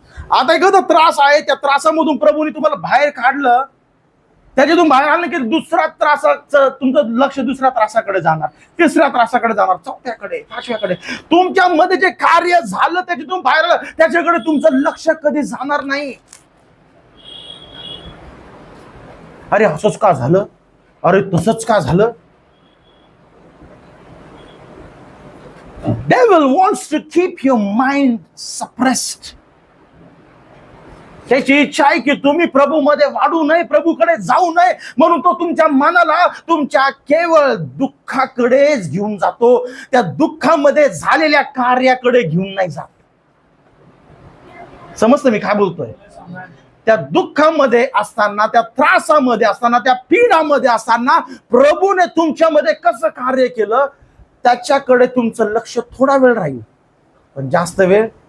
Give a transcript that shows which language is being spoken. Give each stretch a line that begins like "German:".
Marathi: आता एखादा त्रास आहे, त्या त्रासामधून प्रभूने तुम्हाला बाहेर काढलं, त्याच्यातून बाहेर आलं की दुसऱ्या त्रासाचं तुमचं लक्ष दुसऱ्या त्रासाकडे जाणार, तिसऱ्या त्रासाकडे जाणार, चौथ्याकडे, पाचव्याकडे. तुमच्या मध्ये जे कार्य झालं त्याच्यातून बाहेर आलं, त्याच्याकडे तुमचं लक्ष कधी जाणार नाही. अरे असंच का झालं, अरे तसंच का झालं?
English: Devil wants to keep your mind suppressed.
Marathi: त्याची इच्छा आहे की तुम्ही प्रभूमध्ये वाढू नये, प्रभूकडे जाऊ नये, म्हणून तो तुमच्या मनाला तुमच्या केवळ दुःखाकडेच घेऊन जातो, त्या दुःखामध्ये झालेल्या कार्याकडे घेऊन नाही जात. समजतं मी काय बोलतोय? त्या दुःखामध्ये असताना, त्या त्रासामध्ये असताना, त्या पीडामध्ये असताना प्रभूने तुमच्यामध्ये कसं कार्य केलं त्याच्याकडे तुमचं लक्ष थोडा वेळ राहील, पण जास्त वेळ.